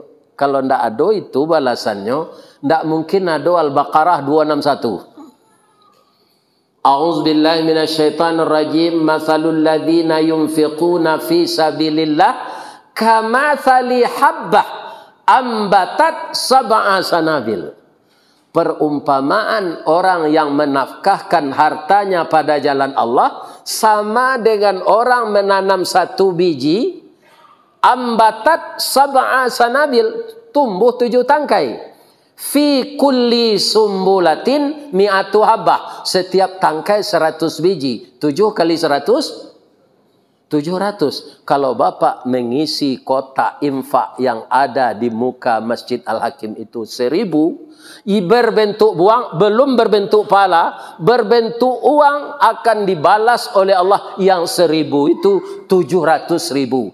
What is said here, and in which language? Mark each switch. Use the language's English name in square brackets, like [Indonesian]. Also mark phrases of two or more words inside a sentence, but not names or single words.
[Indonesian] Kalau ndak ada itu balasannya, ndak mungkin ada Al-Baqarah 261. [Arabic] أعوذ بالله من الشيطان الرجيم. مثل الذين ينفقون في سبيل الله كمثل حبة أنبتت سبع سنابل. [Indonesian] Perumpamaan orang yang menafkahkan hartanya pada jalan Allah sama dengan orang menanam satu biji, [Arabic] أنبتت سبع سنابل, [Indonesian] tumbuh 7 tangkai. [Arabic] في كل سنبلة مائة حبة, [Indonesian] setiap tangkai 100 biji. 7 kali 100 700. Kalau Bapak mengisi kotak infak yang ada di muka Masjid Al-Hakim itu 1000, berbentuk buang, belum berbentuk pala, berbentuk uang, akan dibalas oleh Allah yang 1000 itu 700.000.